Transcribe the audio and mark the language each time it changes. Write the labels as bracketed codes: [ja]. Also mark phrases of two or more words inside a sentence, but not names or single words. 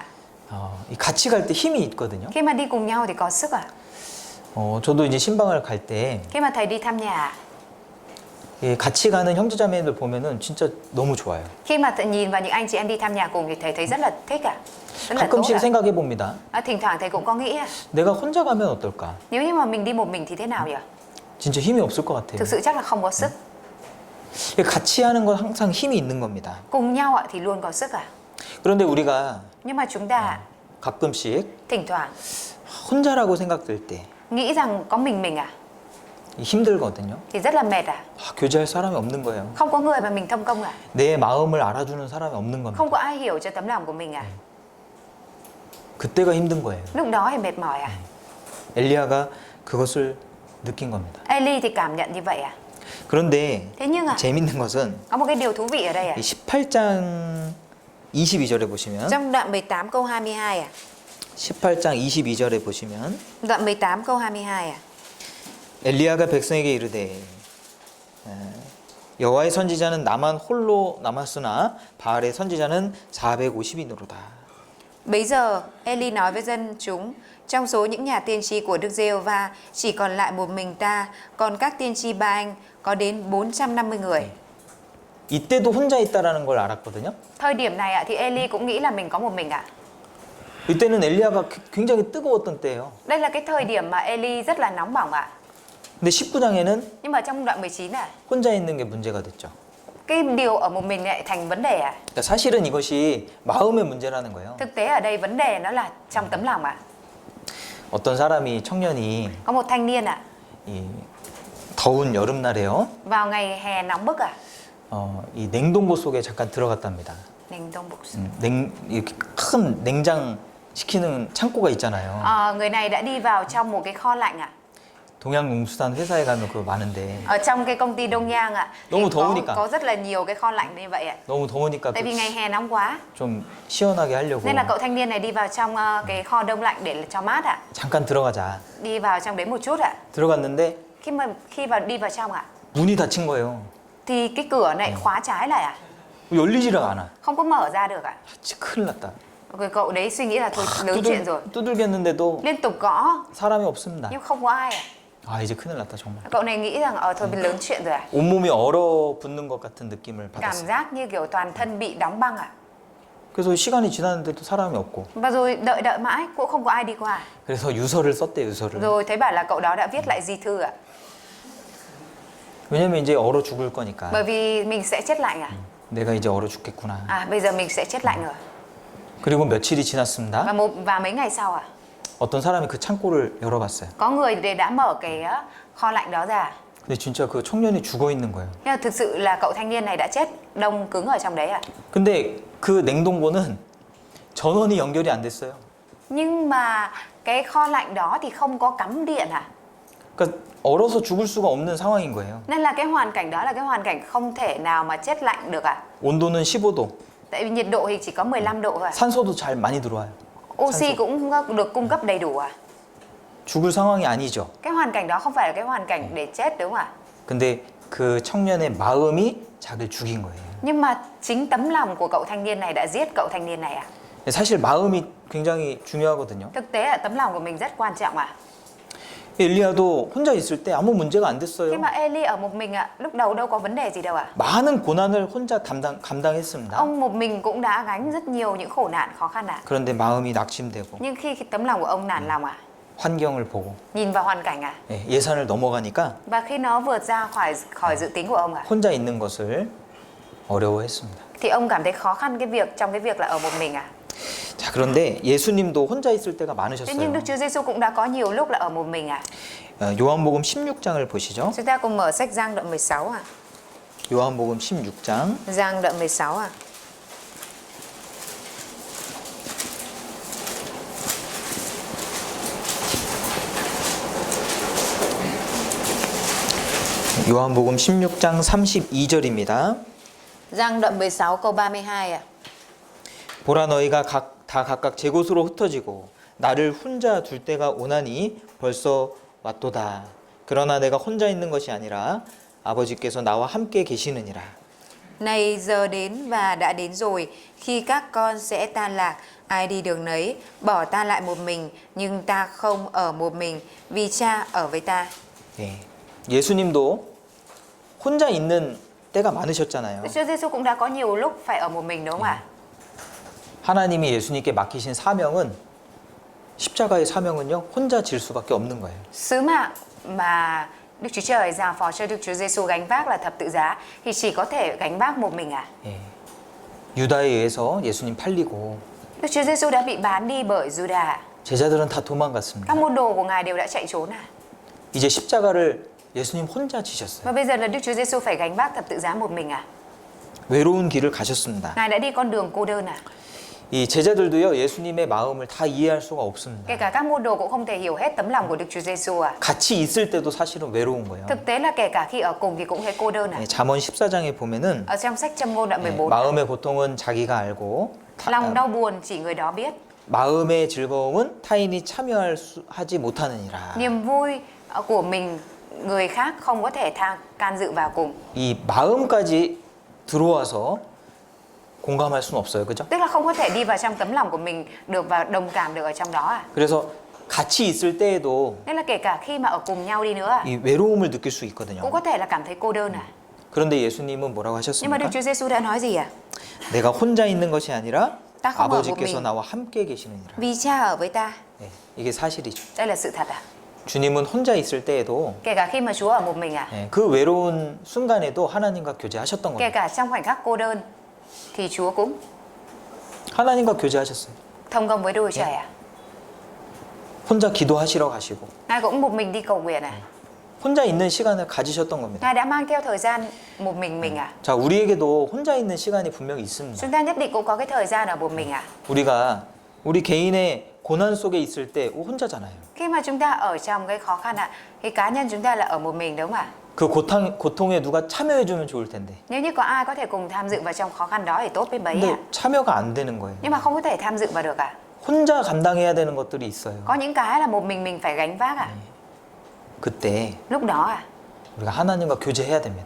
[ko] 이 같이 갈 때 힘이 있거든요. [vi] khi mà đi cùng nhau thì có sức ạ. [ko] 저도 이제 신방을 갈 때 [vi] Khi mà thầy đi thăm nhà, [ko] 같이 가는 형제자매들 보면은 진짜 너무 좋아요. [vi] khi mà nhìn vào những anh chị em đi thăm nhà cùng thì thầy thấy rất là thích ạ. Rất là tốt [ko] 가끔씩 [vi] ạ. [ko] 생각해 봅니다. [vi] Thỉnh thoảng thầy cũng có nghĩ [ko] 내가 혼자 가면 어떨까? [vi] nếu như mà mình đi một mình thì thế nào nhỉ? [ko] 진짜 힘이 없을 것 같아요. [vi] Thực sự chắc là không có sức. [ko] 같이 하는 건 항상 힘이 있는 겁니다. [vi] Cùng nhau ạ thì luôn có sức ạ. [ko] 그런데 우리가 [vi] Nhưng mà chúng ta [ko] 가끔씩 [vi] thỉnh thoảng [ko] 혼자라고 생각될 때 [vi] nghĩ rằng có mình ạ [ko] 힘들거든요. [vi] thì rất là mệt ạ. [ko] 교제할 사람이 없는 거예요. [vi] Không có người mà mình thông công ạ. [ko] 내 마음을 알아주는 사람이 없는 겁니다. [vi] Không có ai hiểu cho tấm lòng của mình ạ. [ko] 그때가 힘든 거예요. [vi] Lúc đó thì mệt mỏi ạ. [ko] 엘리야가 그것을 느낀 겁니다. [vi] Eli thì cảm nhận như vậy ạ. [ko] 그런데 [vi] Thế nhưng ạ, [ko] 재밌는 것은 [vi] có một cái điều thú vị ở đây ạ. [ko] 이 18장 22절에 보시면 [vi] Trong đoạn 18 câu 22 ạ. [ko] 18장 22절에 보시면 [vi] Đoạn 18 câu 22 ạ. [ko] 엘리야가 백성에게 이르되 여호와의 선지자는 나만 홀로 남았으나 바알의 선지자는 450이노로다. [vi] Bấy giờ Eli nói với dân chúng, trong số những nhà tiên tri của Đức Giê-hô-va chỉ còn lại một mình ta, còn các tiên tri Ba-anh có đến 450 người. [ko] 이때도 혼자 있다라는 걸 알았거든요. [vi] Thời điểm này ạ thì Eli cũng nghĩ là mình có một mình ạ. [ko] 이때는 엘리야가 굉장히 뜨거웠던 때예요. [vi] Đây là cái thời điểm mà Eli rất là nóng bỏng ạ. [ko] 근데 19장에는 [vi] Nhưng mà trong đoạn 19 ạ, [ko] 혼자 있는 게 문제가 됐죠. [vi] cái điều ở một mình lại thành vấn đề ạ. [ko] 그러니까 사실은 이것이 마음의 문제라는 거예요. [vi] Thực tế ở đây vấn đề nó là trong tấm lòng ạ. [ko] 어떤 사람이 청년이 [vi] Có một thanh niên ạ, [ko] 이 더운 여름날에요. [vi] vào ngày hè nóng bức ạ. [ko] 이 냉동고 속에 잠깐 들어갔답니다. Ninh Tông Bục. 이렇게 큰 냉장 시키는 창고가 있잖아요. [vi] Người này đã đi vào trong một cái kho lạnh ạ. [ko] 동양농수산 회사에 가면 그거 많은데 [vi] Ở trong cái công ty Đông Nhang ạ, thì [ko] 너무 더우니까. [vi] có rất là nhiều cái kho lạnh như vậy ạ. [ko] 너무 더우니까 [vi] Tại vì ngày hè nóng quá, [ko] 좀 시원하게 하려고 [vi] nên là cậu thanh niên này đi vào trong cái kho đông lạnh để cho mát ạ. [ko] 잠깐 들어가자. [vi] Đi vào trong đấy một chút ạ. [ko] 들어갔는데 [vi] Khi đi vào trong ạ, [ko] 문이 닫힌 거예요. [vi] thì cái cửa này khóa trái lại ạ, [ko] 열리지가 않아. [vi] không có mở ra được ạ. [ko] 진짜 큰일 났다. [vi] Rồi cậu đấy suy nghĩ là thôi lớn chuyện rồi, [ko] 두들겼는데도 [vi] liên tục gõ [ko] 사람이 없습니다. [vi] nhưng không có ai ạ. [ko] 이제 큰일 났다 정말. [vi] Cậu này nghĩ rằng thôi lớn chuyện rồi ạ. [ko] 온몸이 얼어붙는 것 같은 느낌을 [vi] Cảm [ko] 받았어요. [vi] giác như kiểu toàn thân bị đóng băng ạ. [ko] 그래서 시간이 지났는데도 사람이 없고 [vi] Và rồi đợi mãi cũng không có ai đi qua. [ko] 그래서 유서를 썼대 유서를. [vi] Rồi thấy bảo là cậu đó đã viết lại di thư ạ. [ko] 왜냐면 이제 얼어 죽을 거니까. [vi] Bởi vì mình sẽ chết lạnh à? [ko] 내가 이제 얼어 죽겠구나. [vi] À bây giờ mình sẽ chết lạnh rồi. [ko] 그리고 며칠이 지났습니다. [vi] Và mấy ngày sau à? [ko] 어떤 사람이 그 창고를 열어봤어요. [vi] Có người đã mở cái kho lạnh đó ra. [ko] 근데 진짜 그 청년이 죽어 있는 거예요. [vi] Nhưng mà thực sự là cậu thanh niên này đã chết đông cứng ở trong đấy à? [ko] 근데 그 냉동고는 전원이 연결이 안 됐어요. [vi] Nhưng mà cái kho lạnh đó thì không có cắm điện à? [ko] 그러니까 얼어서 죽을 수가 없는 상황인 거예요. [vi] Nên là cái hoàn cảnh đó là cái hoàn cảnh không thể nào mà chết lạnh được à? [ko] 온도는 15도. [vi] Tại vì nhiệt độ thì chỉ có 15 độ thôi à? [ko] 산소도 잘 많이 들어와요. [vi] Oxy cũng được cung cấp đầy đủ à? [ko] 죽을 상황이 아니죠. [vi] Cái hoàn cảnh đó không phải là cái hoàn cảnh để chết đúng không ạ? [ko] 근데 그 청년의 마음이 자기를 죽인 거예요. [vi] Nhưng mà chính tấm lòng của cậu thanh niên này đã giết cậu thanh niên này à? [ko] 사실 마음이 굉장히 중요하거든요. [vi] Thực tế là tấm lòng của mình rất quan trọng à? [ko] 엘리야도 혼자 있을 때 아무 문제가 안 [vi] Khi [ko] 됐어요. [vi] mà Eli ở một mình ạ, lúc đầu đâu có vấn đề gì đâu ạ? [ko] 많은 고난을 혼자 감당했습니다. [vi] Ông một mình cũng đã gánh rất nhiều những khổ nạn khó khăn ạ. [ko] 그런데 마음이 낙심되고 [vi] Nhưng khi tấm lòng của ông nản lòng ạ, [ko] 환경을 보고 [vi] nhìn vào hoàn cảnh ạ, [ko] 예산을 넘어가니까 [vi] và khi nó vượt ra khỏi dự tính của ông ạ, [ko] 혼자 있는 것을 어려워했습니다. [vi] thì ông cảm thấy khó khăn trong cái việc là ở một mình ạ. [ko] 자, 그런데 예수님도 혼자 있을 때가 [vi] Thế nhưng [ko] 많으셨어요. [vi] Đức Chúa Giêsu cũng đã có nhiều lúc là ở một mình ạ. [ko] 요한복음 16장을 보시죠. [vi] Chúng ta cùng mở sách Giăng đoạn 16 ạ. [ko] 요한복음 16장 [vi] Giăng đoạn 16 ạ. [ko] 요한복음 16장 32절입니다. [vi] Giăng đoạn 16 câu 32 ạ. [ko] 보라 너희가 다 각각 제 곳으로 흩어지고 나를 혼자 둘 때가 오나니 벌써 왔도다. 그러나 내가 혼자 있는 것이 아니라 아버지께서 나와 함께 계시느니라. [vi] Này giờ đến và đã đến rồi, khi các con sẽ tan lạc, ai đi đường nấy, bỏ ta lại một mình, nhưng ta không ở một mình, vì cha ở với ta. [ko] 예. 예수님도 혼자 있는 때가 많으셨잖아요. [vi] Đức Chúa Giêsu cũng đã có nhiều lúc phải ở một mình đúng không ạ? [ko] 하나님이 예수님께 맡기신 사명은 십자가의 사명은요 혼자 질 수밖에 없는 거예요. [vi] Sứ mạng mà Đức Chúa Trời giao phó cho Đức Chúa Giêsu gánh vác là thập tự giá thì chỉ có thể gánh vác một mình à? [ko] 예. 유다에 의해서 예수님 팔리고 [vi] Đức Chúa Giêsu đã bị bán đi bởi Juda. [ko] 제자들은 다 도망갔습니다. [vi] Các môn đồ của Ngài đều đã chạy trốn à? [ko] 이제 십자가를 예수님 혼자 지셨어요. [vi] Và bây giờ là Đức Chúa Giêsu phải gánh vác thập tự giá một mình à? [ko] 외로운 길을 가셨습니다. [vi] Ngài đã đi con đường cô đơn à? [ko] 이 제자들도요 예수님의 마음을 다 이해할 수가 없습니다. [vi] Kể cả các môn đồ cũng không thể hiểu hết tấm lòng của Đức Chúa Giêsu à? [ko] 같이 있을 때도 사실은 외로운 거예요. [vi] Thực tế là kể cả khi ở cùng thì cũng thấy cô đơn à? [ko] 예, 잠언 14장에 보면은 [vi] Ở trong sách Châm Ngôn đoạn [ko] 예, [vi] 14, [ko] 마음의 고통은 자기가 알고 [vi] lòng đau buồn chỉ người đó biết, [ko] 마음의 즐거움은 타인이 하지 못하느니라. [vi] niềm vui của mình người khác không có thể can dự vào cùng. [ko] 이 마음까지 들어와서 공감할 수는 없어요. 그죠? [vi] Tức là không có thể đi vào trong tấm lòng của mình được và đồng cảm được ở trong đó à? [ko] 그래서 같이 있을 때에도 [vi] Nên là kể cả khi mà ở cùng nhau đi nữa à, [ko] 이 외로움을 느낄 수 있거든요. [vi] cũng có thể là cảm thấy cô đơn à? [ko] 그런데 예수님은 뭐라고 [vi] Nhưng mà Đức [ko] 하셨습니까? [vi] Chúa Giêsu đã nói gì à? [ko] 내가 혼자 있는 것이 아니라 [vi] Ta không ở một [ko] 아버지께서 [vi] mình [ko] 나와 함께 계시느니라. [vi] vì cha ở với ta. [ko] 네, 이게 사실이죠. [vi] Đây là sự thật à? [ko] 주님은 혼자 있을 때에도 [vi] Kể cả khi mà Chúa ở một mình à? [ko] 네, 그 외로운 순간에도 하나님과 교제하셨던 [vi] Kể [ko] 거예요. [vi] cả trong khoảnh khắc cô đơn thì Chúa cũng [ko] 하나님과 교제하셨어요. [vi] thông công với Đức Chúa Trời à? [ko] 혼자 기도하시러 가시고 [vi] Ngài cũng một mình đi cầu nguyện à? [ko] 혼자 있는 시간을 가지셨던 겁니다. [vi] Ngài đã mang theo thời gian một mình à? [ko] 자, 우리에게도 혼자 있는 시간이 분명히 있습니다. [vi] Chúng ta nhất định cũng có cái thời gian ở một mình à? [ko] 우리 개인의 고난 속에 있을 때 혼자잖아요. [vi] Khi mà chúng ta ở trong cái khó khăn ạ, thì cá nhân chúng ta là ở một mình đúng không ạ? [ko] 그 고통에 누가 참여해주면 좋을 텐데. [vi] Nếu như có ai có thể cùng tham dự vào trong khó khăn đó thì tốt biết mấy [ko] 근데 [vi] ạ. [ko] 참여가 안 되는 거예요. [vi] Nhưng mà không có thể tham dự vào được ạ. [ko] 혼자 감당해야 되는 것들이 있어요. [vi] Có những cái là một mình phải gánh vác ạ. [ko] 그때 [vi] Lúc đó ạ, [ko] 우리가 하나님과 교제해야 됩니다.